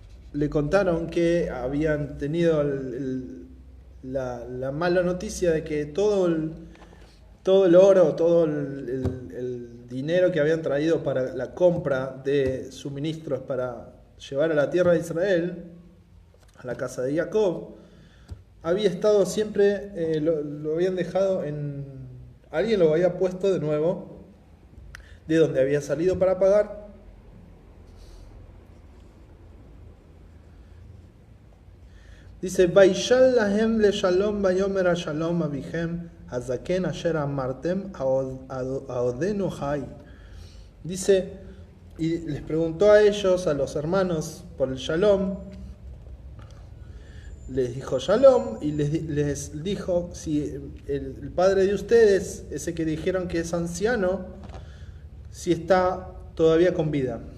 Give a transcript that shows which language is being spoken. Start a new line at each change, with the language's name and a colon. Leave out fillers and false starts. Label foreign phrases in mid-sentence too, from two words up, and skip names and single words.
Spanish: le contaron que habían tenido la mala noticia de que todo el oro, todo el dinero que habían traído para la compra de suministros para llevar a la tierra de Israel, a la casa de Jacob, había estado siempre, lo habían dejado alguien lo había puesto de nuevo de donde había salido para pagar. Dice,
Hebrew: וישאל להם לשלום ויאמר שלום אביהם הזקן אשר אמרתם העודנו חי.
Spanish: Dice, y les preguntó a ellos, a los hermanos, por el shalom. Les dijo shalom y les dijo, si el padre de ustedes, ese que dijeron que es anciano, si está todavía con vida.